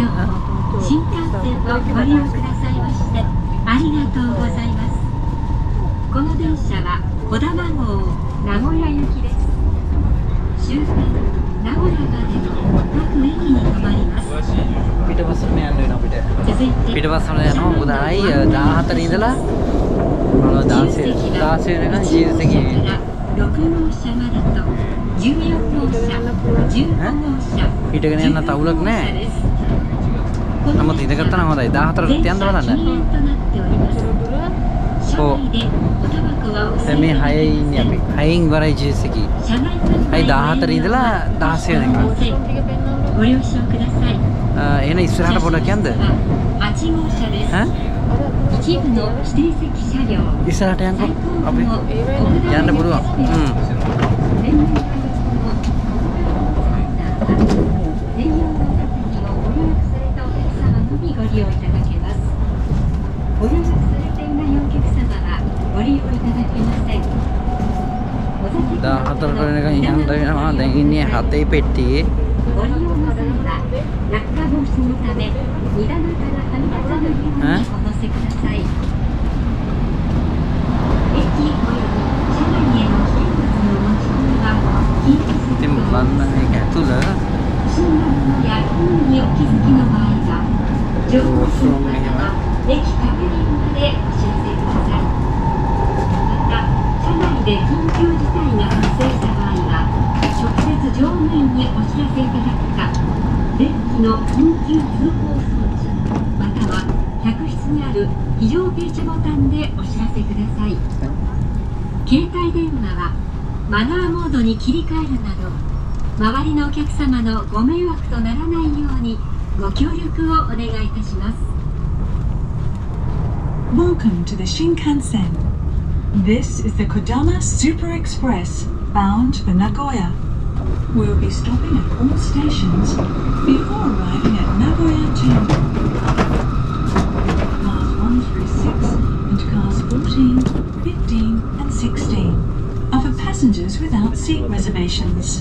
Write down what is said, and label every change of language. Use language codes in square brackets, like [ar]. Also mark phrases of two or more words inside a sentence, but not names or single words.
[ja] 新幹線をご利用くださいましてありがとうございます。この電車は小玉号名古屋行きです。終点名古屋までの各駅に停まります。 [si] පිටපස්සට යන්න වෙනවා අපිට. [ja] 続いて [si] පිටපස්සට යනවා. මොකද ආයි 14 ඉඳලා 16 වෙනකන් ජීවිත එකේ [ja] 6 号車までと14号車15号車 [si] හිටගෙන යන්න තවුලක් නැහැ. නමුත් ඉඳගත්තා නම් හොඳයි. 14ට යන්න බලන්න. ඔව්. දැන් මේ 6 ඉන්නේ අපි. 6න් ඉවරයි ජීවිත එකේ. අයි 14 ඉඳලා 16 වෙනකන්. [ja] ご了承ください。 [si] එහෙනම් ඉස්සරහට පොඩක් යන්න. [ja] 8 号車です。 [si] ඈ? [ja] 一部の指定席車両。 [si] ඉස්සරහට යන්නකෝ. අපි යන්න පුළුවන්. [ja] ご利用いただけます。ご予約されていないお客様はご利用いただけません。 [si] 14 වෙනකන් යන්න වෙනවා. දැන් ඉන්නේ 7 පෙට්ටියේ. [ja] ご利用の際は落下防止のため荷棚からはみ出さないようにお乗せください。駅および車内への危険物の持ち込みは禁止されており [si] ඉතින් [ja] ます。 [si] බලන්න මේක ඇතුළ [ja] 不審なものや本にお気づきの場合は乗務員の方は駅確認までお知らせください。また車内で緊急事態が発生した場合は直接乗務員にお知らせいただくか電気の緊急通報装置または客室にある非常停止ボタンでお知らせください。携帯電話はマナーモードに切り替えるなど周りのお客様のご迷惑とならないようにご協力をお願いいたします。 [en] Welcome to the Shinkansen. This is the Kodama Super Express bound for Nagoya. We'll be stopping at all stations before arriving at Nagoya 2. Cars 1 through 6 and cars 14 those without seat reservations.